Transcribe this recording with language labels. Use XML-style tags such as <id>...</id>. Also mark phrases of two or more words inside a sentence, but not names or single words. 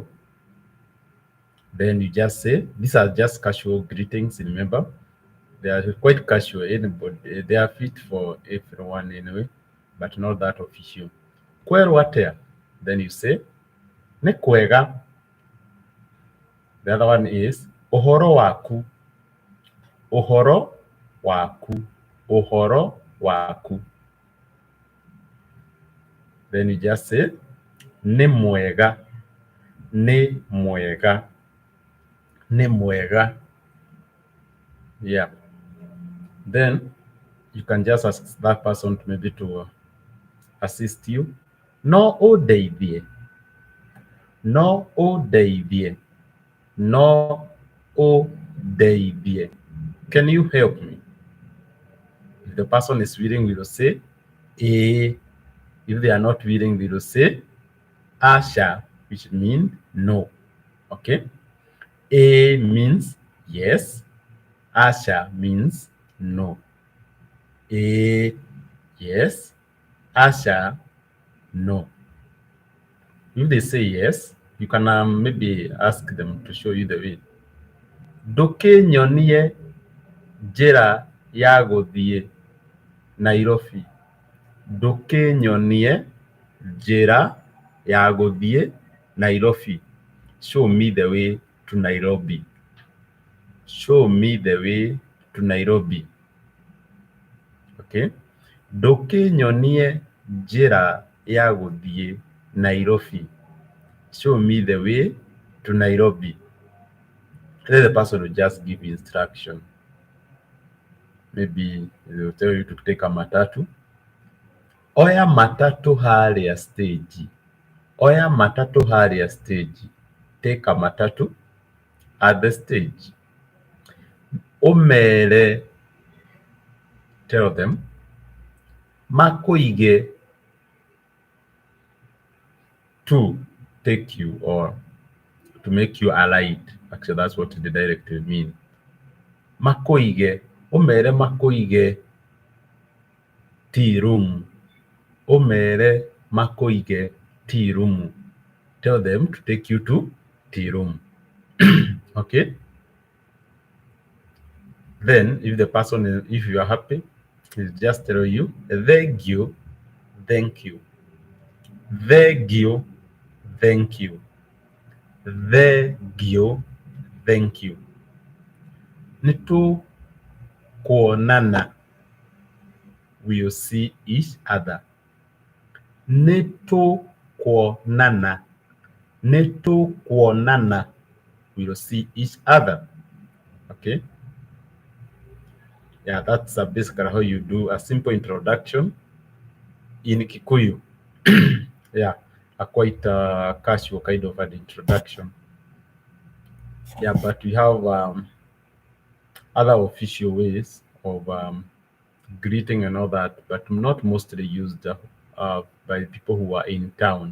<en>Then you just say, these are just casual greetings, remember? They are quite casual, anybody. They are fit for everyone anyway, but not that official.</en> <ki>Kwero atea.</ki> <en>Then you say, Nekwega. The other one is,</en> <ki>Ohoro waku. Uhoro waku. Uhoro waku.</ki> <en>Then you just say,</en> <ki>ni mwega. Ni mwega. Ni mwega.</ki> <en>Yeah. Then you can just ask that person to maybe to assist you.</en> <ki>No odeithie. No odeithie. No odeithie.</ki> <en>Can you help me? If the person is willing, we will say, eh. If they are not willing, we will say, asha, which means no. Okay? A means yes. Asha means no. A, yes. Asha, no. If they say yes, you can maybe ask them to show you the way.</en> <ki>Nduki nyonie njĩra ya gũthiĩ Nairobi. Nduki nyonie njĩra ya gũthiĩ Nairobi.</ki> <en>Show me the way to Nairobi. Show me the way to Nairobi. Okay?</en> <ki>Nduki nyonie njĩra ya gũthiĩ Nairobi.</ki> <en>Show me the way to Nairobi. Then the person will just give instruction. Maybe they will tell you to take a matatu.</en> <ki>Oya matatu harĩa stage. Oya matatu harĩa stage.</ki> <en>Take a matatu at the stage. Umere, tell them, makuige, to take you or to make you alight. Actually, that's what the directive means.</en> <ki>Makuige, umere makuige</ki> <en>tea room.</en> <ki>Umere makuige</ki> <en>tea room. Tell them to take you to tea room. Okay? Then, if the person, if you are happy, he'll just tell you, thank you, thank you. Thank you, thank you. Thank you, thank you.</en> <ki>Nitu kuonana.</ki> <en>We'll see each other.</en> <ki>Nitu kuonana. Nitu kuonana.</ki> <en>We'll see each other. Okay? Yeah, that's basically how you do a simple introduction in Kikuyu. Yeah, a quite casual kind of an introduction. Yeah, but we have other official ways of greeting and all that, but not mostly used by people who are in town.</en>